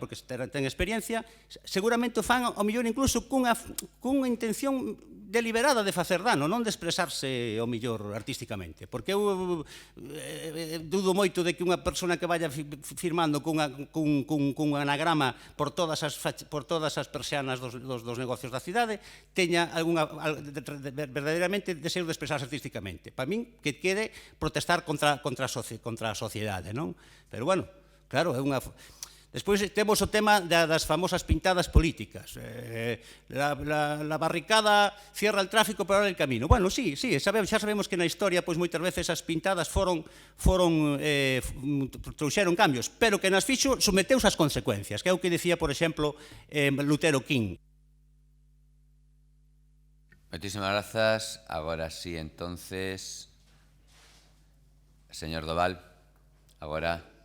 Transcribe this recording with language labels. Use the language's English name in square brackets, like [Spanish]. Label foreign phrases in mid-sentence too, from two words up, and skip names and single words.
[Galician] porque ten experiencia, seguramente o fan ao mellor incluso cunha intención deliberada de facer dano, non de expresarse ao mellor artísticamente, porque eu dudo moito de que unha persona que vaya firmando cun anagrama por todas as persianas dos negocios da cidade teña verdadeiramente deseo de expresarse artísticamente. Para min, que quede protestar contra a sociedade, non? Pero, bueno, claro, é unha... Despois temos o tema das famosas pintadas políticas. [Spanish] La barricada cierra el tráfico pero abre el camino. [Galician] Bueno, sí, xa sabemos que na historia moitas veces as pintadas trouxeron cambios, pero que nas fixo someteus ás consecuencias, que é o que decía, por exemplo, Lutero King. Moitísimas grazas. Agora sí, entonces, señor Doval, agora...